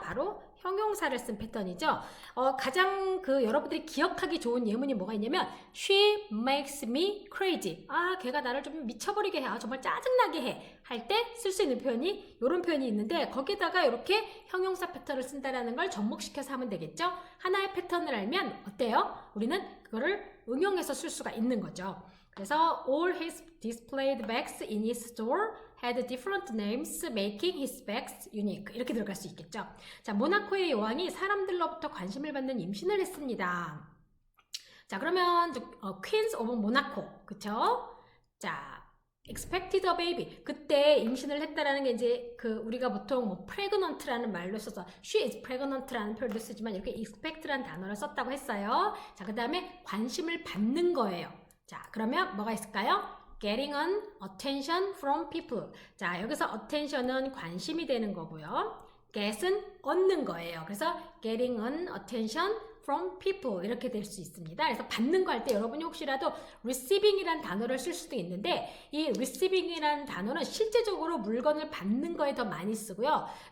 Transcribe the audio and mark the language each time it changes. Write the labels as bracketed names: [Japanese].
[Korean] 바로 형용사를 쓴 패턴이죠. 가장 여러분들이 기억하기 좋은 예문이 뭐가 있냐면 [English] She makes me crazy. [Korean] 아, 걔가 나를 좀 미쳐버리게 해. 아, 정말 짜증나게 해. 할 때 쓸 수 있는 표현이 이런 표현이 있는데 거기다가 이렇게 형용사 패턴을 쓴다라는 걸 접목시켜서 하면 되겠죠. 하나의 패턴을 알면 어때요? 우리는 그거를 응용해서 쓸 수가 있는 거죠. [English] 그래서 all his displayed bags in his store had different names, making his bags unique. [Korean] 이렇게 들어갈 수 있겠죠. 자, 모나코의 여왕이 사람들로부터 관심을 받는 임신을 했습니다. 자, 그러면 Queens of Monaco, 그쵸? [English] 자, expected a baby. [Korean] 그때 임신을 했다라는 게 이제 그 우리가 보통 뭐 pregnant라는 말로 써서 [English] she is pregnant [Korean] 라는 표현도 쓰지만 이렇게 expect라는 단어를 썼다고 했어요. 자, 그 다음에 관심을 받는 거예요. 자, 그러면 뭐가 있을까요? [English] Getting an attention from people. [Korean] 자, 여기서 attention은 관심이 되는 거고요. get은 얻는 거예요. 그래서 [English] getting an attention from people [Korean] 이렇게 될 수 있습니다. 그래서 받는 거 할 때 여러분이 혹시라도 receiving이라는 단어를 쓸 수도 있는데 이 receiving이라는 단어는 실제적으로 물건을 받는 거에 더 많이 쓰고요.